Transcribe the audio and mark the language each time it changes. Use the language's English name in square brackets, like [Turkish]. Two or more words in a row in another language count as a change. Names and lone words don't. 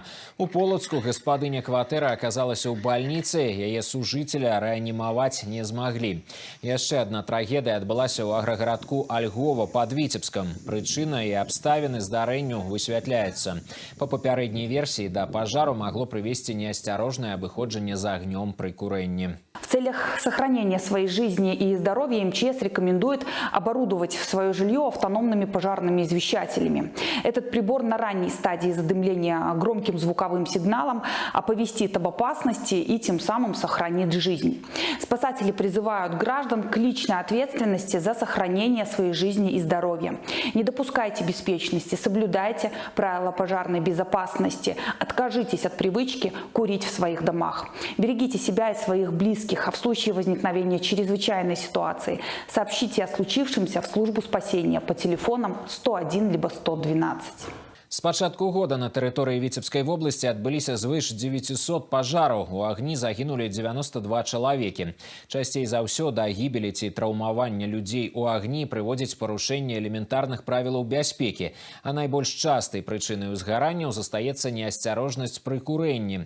[Belarusian] У Полацку гаспадыня кватэры аказалася ў бальніцы, яе сужыцеля рэанімаваць не змаглі. Яшчэ адна трагедыя адбылася ў аграгарадку Альгова пад Віцебскам. Прычына і абставіны здарэнню высвятляюцца. Па папярэдняй версіі да пажару магло прывесці неасцярожнае абыходжанне [Russian] за огнем при курении. В целях сохранения своей жизни и здоровья МЧС рекомендует оборудовать свое жилье автономными пожарными извещателями. Этот прибор на ранней стадии задымления громким звуковым сигналом оповестит об опасности и тем самым сохранит жизнь. Спасатели призывают граждан к личной ответственности за сохранение своей жизни и здоровья. Не допускайте беспечности, соблюдайте правила пожарной безопасности, откажитесь от привычки курить в своих домах. Берегите себя и своих близких, а в случае возникновения чрезвычайной ситуации сообщите о случившемся в службу спасения по телефонам 101 либо 112. [Belarusian] С пачатку года на тэрыторыі Віцебскай вобласці адбыліся звыш 900 пажараў. У агні загінулі 92 чалавекі. Часцей за ўсё да гібелі ці траўмавання людзей у агні прыводзіць парушэнне элементарных правілаў бяспекі. А найбольш частай прычынай узгаранняў застаецца неасцярожнасць пры курэнні.